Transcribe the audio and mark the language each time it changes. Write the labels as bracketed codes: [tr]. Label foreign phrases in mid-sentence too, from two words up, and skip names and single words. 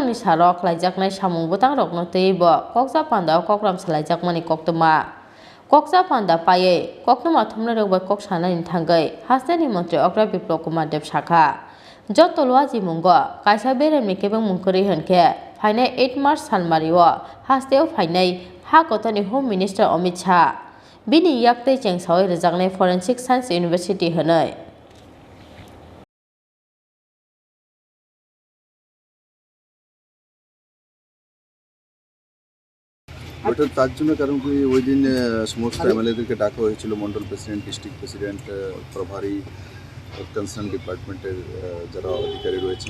[trp] ni sarok khlaijaknai samung butang rok no tuye bo koksa panda o kokram salaijakmani koktoma koksa panda paye koktoma thumna rokba kok sanani thangai Hasteni Montri Okra Biplop Kumar Dev Shakha jot tolwa ji mungo kaisa beremni kebeng mungkori hunke Phainai 8 March salmario Hasteo Phainai ha kotani [en] Home Minister [trp] Amit Shah bini yakte Chengsawi Rwjaknai Forensic Science University hanai [bn] ওটা তার জন্য কারণ কি ওই দিন সমস্ত এমএলএদেরকে ডাকা হয়েছিল মন্ডল [en] president district president [bn] প্রভারী [en] concern department's [bn] যারা অধিকারী রয়েছেন